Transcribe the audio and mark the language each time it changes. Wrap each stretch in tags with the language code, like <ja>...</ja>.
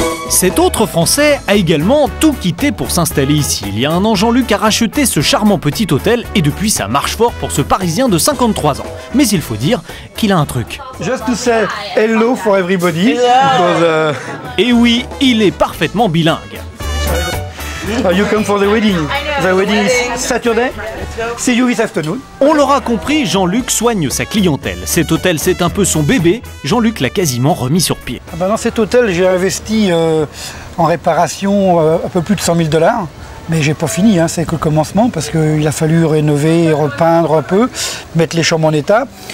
<fr>Cet autre Français a également tout quitté pour s'installer ici. Il y a un an, Jean-Luc a racheté ce charmant petit hôtel et depuis ça marche fort pour ce Parisien de 53 ans. Mais il faut dire qu'il a un truc.</fr> <en>Just to say hello for everybody. Because,</en> <fr>Et oui, il est parfaitement bilingue.</fr> <en>You come for the wedding. The wedding is Saturday. See you this afternoon.</en> <fr>On l'aura compris, Jean-Luc soigne sa clientèle. Cet hôtel, c'est un peu son bébé. Jean-Luc l'a quasiment remis sur pied. Dans cet hôtel, j'ai investi en réparation un peu plus de 100 000 $. Mais j'ai pas fini, hein, c'est que le commencement parce qu'il a fallu rénover, repeindre un peu, mettre les chambres en état.</fr>